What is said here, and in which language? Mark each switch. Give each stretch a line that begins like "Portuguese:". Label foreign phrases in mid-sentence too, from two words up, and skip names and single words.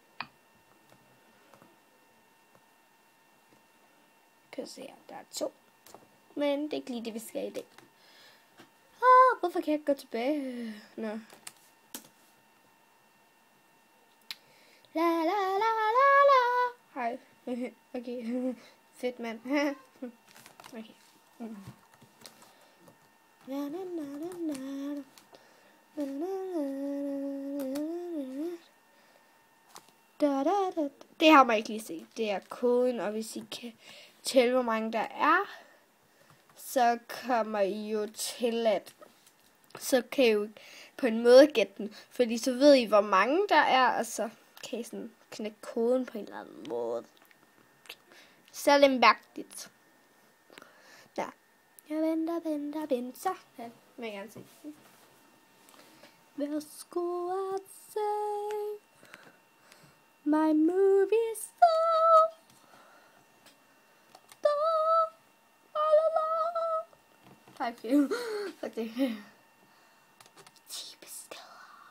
Danish: Kan se her, der er 2. Men det er ikke lige det, vi skal i dag. Hvorfor kan jeg ikke gå tilbage? Nå. La la la la la. Hej. Okay. Fedt, mand. Okay. Na, na, na, na, na. Na, na, na, na, na. Det har man ikke lige set. Det er koden, og hvis I kan tælle, hvor mange der er, så kommer I jo til at... Så kan I jo på en måde gætte den, fordi så ved I, hvor mange der er, og så kan I sådan knække koden på en eller anden måde. Så er det mærkeligt. Ja. Jeg venter. Så ja, vil jeg gerne se. Værsgo at se
English: my movie star.
Danish: Tak for det. 10 beskeder.